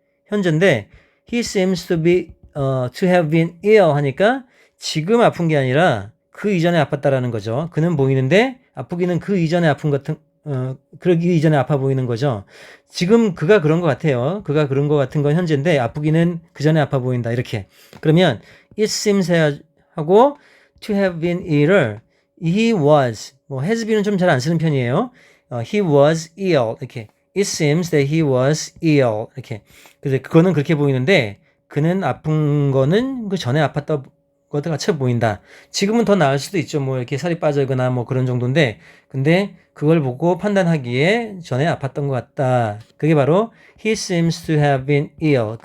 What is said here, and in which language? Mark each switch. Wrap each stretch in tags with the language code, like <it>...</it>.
<ko>현재인데</ko> <en>he seems to have been ill</en> <ko>하니까 지금 아픈 게 아니라 그 이전에 아팠다라는 거죠. 그는 보이는데 아프기는 그 이전에 아픈 그러기 이전에 아파 보이는 거죠. 지금 그가 그런 것 같아요. 그가 그런 것 같은 건 현재인데 아프기는 그 전에 아파 보인다. 이렇게. 그러면</ko> <en>it seems</en> <ko>하고 to have been ill을</ko> <en>he was,</en> <ko>has been은 좀 잘 안 쓰는 편이에요.</ko> <en>he was ill. 이렇게. it seems that he was ill. 이렇게.</en> <ko>그래서 그거는 그렇게 보이는데 그는 아픈 거는 그 전에 아팠다 것과 같이 보인다. 지금은 더 나을 수도 있죠. 뭐 이렇게 살이 빠지거나 뭐 그런 정도인데, 근데 그걸 보고 판단하기에 전에 아팠던 것 같다. 그게 바로</ko> <en>he seems to have been ill.</en>